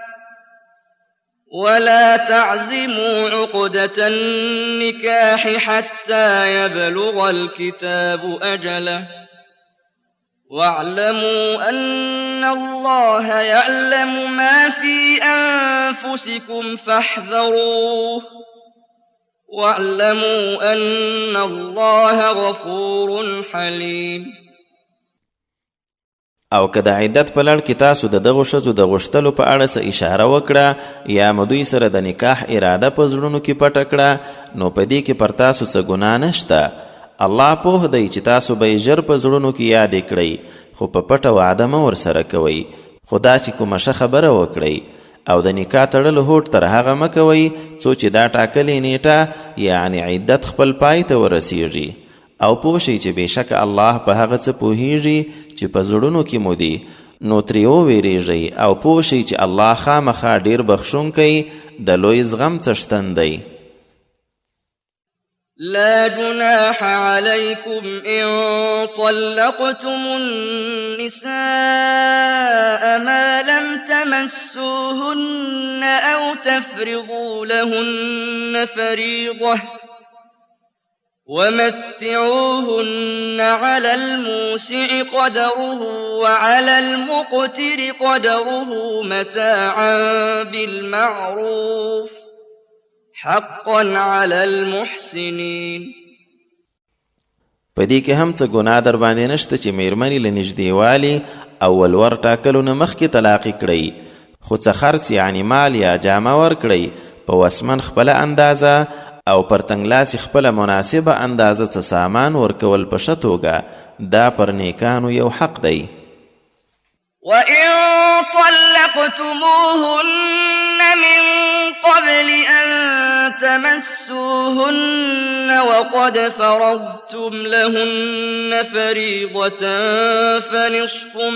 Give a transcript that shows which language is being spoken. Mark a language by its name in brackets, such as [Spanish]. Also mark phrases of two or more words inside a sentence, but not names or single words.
[Arabic] ولا تعزموا عقدة النكاح حتى يبلغ الكتاب أجله، واعلموا أن الله يعلم ما في أنفسكم فاحذروه، واعلموا أن الله غفور حليم. [Pashto] او که د عدت په لړ کې تاسو د دغو ښځو د غوښتلو په اړه څه اشاره وکړه یا مو دوی سره د نکاح اراده په زړونو کې پټه کړه نو په دې کې پر تاسو څه ګناه نشته. الله پوه دی چې تاسو به یې ژر په زړونو کې یادې کړئ، خو په پټه وعده مه ورسره کوئ. خو دا چې کومه ښه خبره وکړئ او د نکاح تړلو هوډ تر هغه مه کوئ څو چې دا ټاکلې نیټه یعنې عدت خپل پای ته ورسیږي. او پوه شئ چې بېشکه الله په هغه څه پوهیږي چې په زړونو کې مو دي، نو ترې وویریږئ او پوه شئ چې الله خامخا ډېر بخښونکی د لوی زغم څښتن دی. [Arabic] لا جناح عليكم إن طلقتم النساء ما لم تمسوهن أو تفرضوا لهن فريضة، ومتعوهن على الموسع قدره وعلى المقتر قدره متاعا بالمعروف، حقا على المحسنين. [Pashto] په دې کې هم څه ګناه در باندې نشته چې میرمنې له نږدېوالي او ولور ټاکلو نه مخکې طلاقې کړئ، خو څه خرڅ یعنې مال یا جامه ورکړئ په وسمن خپله اندازه او پر تنګلاسي خپله مناسبه اندازه څه سامان ورکول په ښه توګه، دا پر نیکانو یو حق دی. [Arabic] وَإِن طَلَّقْتُمُوهُنَّ مِن قَبْلِ أَن تمسوهن وقد فرضتم لهن فريضة فنصف